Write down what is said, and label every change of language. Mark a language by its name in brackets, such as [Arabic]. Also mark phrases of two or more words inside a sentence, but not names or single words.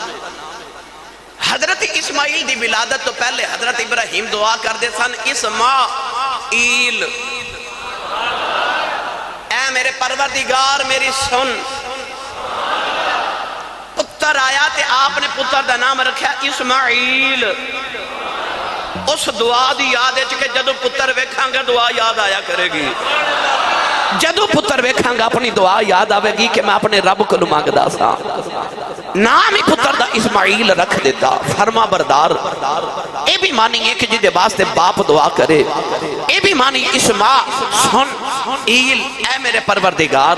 [Punjabi] حضرت اسماعیل دی ولادت تو پہلے حضرت ابراہیم دعا کر دے سن اسماعیل، اے میرے پروردگار میری سن. پتر آیا تے آپ نے پتر دا نام رکھا اسماعیل. اس دعا دی یاد ہے کہ جدو پتر ویکھاں گا دعا یاد آیا کرے گی. جدو پتر ویکھاں گا اپنی دعا یاد آوے گی کہ میں اپنے رب کو مانگدا سا. نام ہی پتر دا اسماعیل رکھ دیتا، فرما بردار. اے بھی مانی ہے کہ جدے واسطے باپ دعا کرے. اے بھی مانی اسماع سن ایل، اے میرے پروردگار.